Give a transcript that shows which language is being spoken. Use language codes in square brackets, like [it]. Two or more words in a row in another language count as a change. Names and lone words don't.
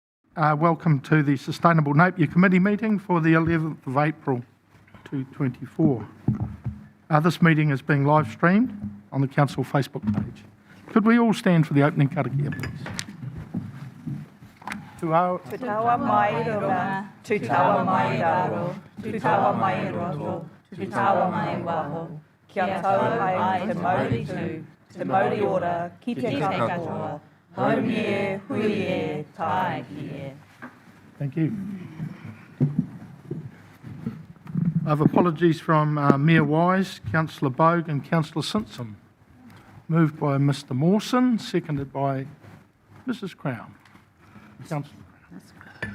[en] Welcome to the Sustainable Napier Committee meeting for the 11th of April 2024. This meeting is being live streamed on the Council Facebook page. Could we all stand for the opening karakia, please? [mi] Te taua mai runga, te taua mai raro, te taua mai roto, te taua mai waho. Kia tau mai te mauri tū, te mauri ora, ki te katoa. Home e, hui e, tai e. [en] Thank you. I have apologies from Mayor Wise, Councillor Bogue and Councillor Simpson. Moved by Mr Mawson, seconded by Mrs Crown. Councillor Crown.